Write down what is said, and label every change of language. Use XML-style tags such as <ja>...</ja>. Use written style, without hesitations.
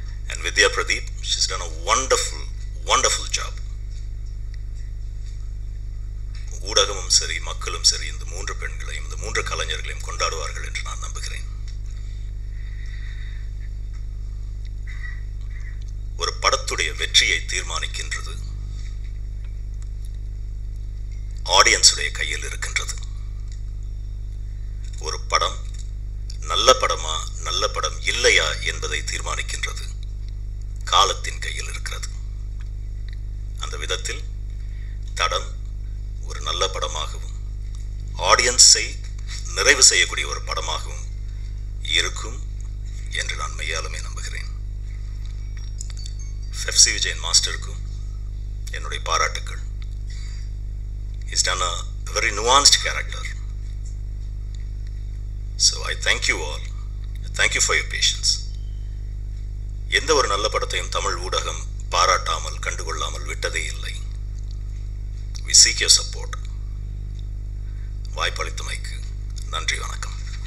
<en>And Vidya Pradeep, she's done a wonderful job.</en> <ta>ஊடகமும் சரி, மக்களும் சரி, இந்த 3 பெண்களையும், இந்த 3 கலைஞர்களையும் கொண்டாடுவார்கள் என்று நான் நம்புகிறேன். ஒரு படத்துடைய வெற்றியை தீர்மானிக்கின்றது ஆடியன்ஸுடைய கையில் இருக்கின்றது. ஒரு படம் நல்ல படமா, நல்ல படம் இல்லையா என்பதை தீர்மானிக்கின்றது காலத்தின் கையில் இருக்கிறது. அந்த விதத்தில் தடம் ஒரு நல்ல படமாகவும் ஆடியன்ஸை நிறைவு செய்யக்கூடிய ஒரு படமாகவும் இருக்கும் என்று நான் மெய்யாலுமே நம்புகிறேன். FC விஜயன் மாஸ்டருக்கும் என்னுடைய பாராட்டுக்கள்.</ta> <en>He's done a very nuanced character. So I thank you all. Thank you for your patience.</en> <ta>எந்த ஒரு நல்ல படத்தையும் தமிழ் ஊடகம் பாராட்டாமல் கண்டுகொள்ளாமல் விட்டதே இல்லை.</ta> <en>We seek your support.</en> <ta>வாய்ப்பளித்தமைக்கு நன்றி, வணக்கம்.</ta>